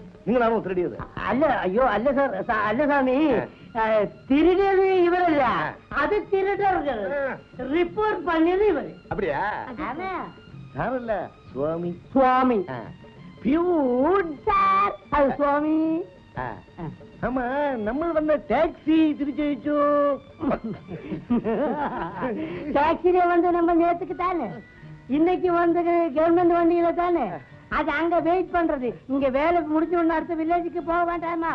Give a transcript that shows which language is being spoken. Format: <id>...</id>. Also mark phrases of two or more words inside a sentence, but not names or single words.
<ml>നിങ്ങളാണോ തിരടിയത്? അല്ല അയ്യോ അല്ല സാർ. അല്ല സ്വാമി, തിരിഞ്ഞത് ഇവരല്ല, അത് തിരുടர்கள். റിപ്പോർട്ട് പണിയത് ഇവര്. அப்படியா? സാറല്ല, സ്വാമി. സ്വാമി പ്യൂൺ സാർ. അത് സ്വാമി.</ml> <ta>ஆமா, நம்ம வந்த டாக்ஸி திருச்செய்ச்சோ. டாக்ஸில வந்து நம்ம நேத்துக்கு தானே, இன்னைக்கு வந்து கவர்மெண்ட் வண்டியில தானே. அது அங்க வெயிட் பண்றது. இங்க வேலை முடிஞ்ச உடனே அடுத்த வில்லேஜுக்கு போக வேண்டாமா?</ta>